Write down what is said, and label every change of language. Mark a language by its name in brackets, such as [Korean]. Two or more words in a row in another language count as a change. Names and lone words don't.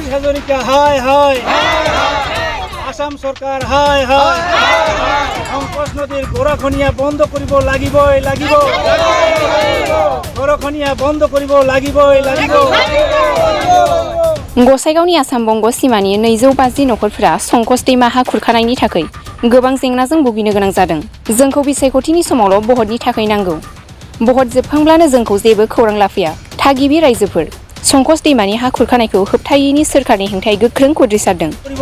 [Assamese] হাজরিকা হায় হায়, আসাম সরকার হায় হায়, সংকোচ নদীর গৰাখহনীয়া বন্ধ কৰিব লাগিবই লাগিব, গৰাখহনীয়া বন্ধ কৰিব লাগিবই লাগিব। [Bodo] गसाइगावनि आसाम बंग सीमानि 250 नखरफोरा संकस दैमा हा खुरखानायनि थाखाय गोबां जेंनाजों भुगिनो गोनां जादों। जोंखौ बिसायख'थिनि समावल' बहदनि थाखाय नांगौ। बहद जोबखांब्लानो जोंखौ जेबो खौरां लाफैया। थागिबि रायजोफोर संकस दैमानि हा खुरखानायखौ होबथायैनि सोरखारनि हेंथायै गोख्रों खुद्रिसारदों।